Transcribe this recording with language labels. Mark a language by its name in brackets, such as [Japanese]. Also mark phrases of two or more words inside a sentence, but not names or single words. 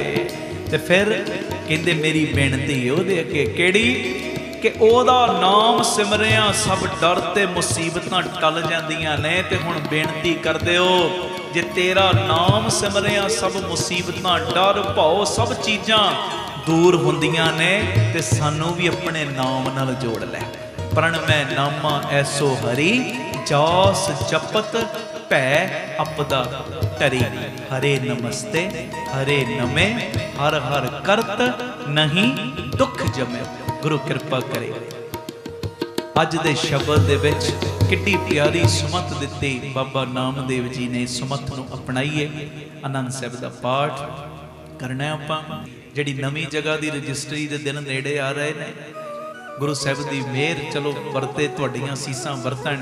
[Punjabi] ਤੇ ਫਿਰ ਕਹਿੰਦੇ ਮੇਰੀ ਬੇਨਤੀ ਓਹਦੇ ਅੱਗੇ ਕਿਹੜੀ, ਕਿ ਓਹਦਾ ਨਾਮ ਸਿਮਰਿਆ ਸਭ ਡਰ ਤੇ ਮੁਸੀਬਤਾਂ ਟਲ ਜਾਂਦੀਆਂ ਨੇ। ਤੇ ਹੁਣ ਬੇਨਤੀ ਕਰ ਦਿਓ, ਜੇ ਤੇਰਾ ਨਾਮ ਸਿਮਰਿਆ ਸਭ ਮੁਸੀਬਤਾਂ ਡਰ ਭਉ ਸਭ ਚੀਜ਼ਾਂ ਦੂਰ ਹੁੰਦੀਆਂ ਨੇ, ਤੇ ਸਾਨੂੰ ਭੀ ਅਪਣੇ ਨਾਮ ਨਾਲ ਜੋੜ ਲੈ। ਪ੍ਰਣਵੈ ਨਾਮਾ ਐਸੋ ਹਰੀ, ਜਾਸ ਜਪਤ ਭੈ ਅਪਦਾ ਟਰੀ। ਹਰੇ ਨਮਸਤੇ ਹਰੇ ਨਮੇ, ਹਰਿ ਹਰਿ ਕਰਤ ਨਹੀਂ ਦੁਖ ਜਮੇ। ਗੁਰੂ ਕਿਰਪਾ ਕਰੇ। ਅੱਜ ਦੇ ਸ਼ਬਦ ਦੇ ਵਿਚ ਕਿੱਡੀ ਪਿਆਰੀ ਸੁਮੱਤ ਦਿੱਤੀ ਬਾਬਾ ਨਾਮਦੇਵ ਜੀ ਨੇ। ਸੁਮੱਤ ਨੂੰ ਅਪਣਾਈਏ। ਆਨੰਦ ਸਾਹਿਬ ਦਾ ਪਾਠ ਕਰਨਾ ਆਪਾਂ। ਜਿਹੜੀ ਨਵੀਂ ਜਗ੍ਹਾ ਦੀ ਰਜਿਸਟਰੀ ਦੇ ਦਿਨ ਨੇੜੇ ਆ ਰਹੇ ਨੇ, ਗੁਰੂ ਸਾਹਿਬ ਦੀ ਮਿਹਰ ਚਲੋ ਵਰਤੇ ਤੁਹਾਡੀਆਂ ਸੀਸਾਂ ਵਰਤਣ।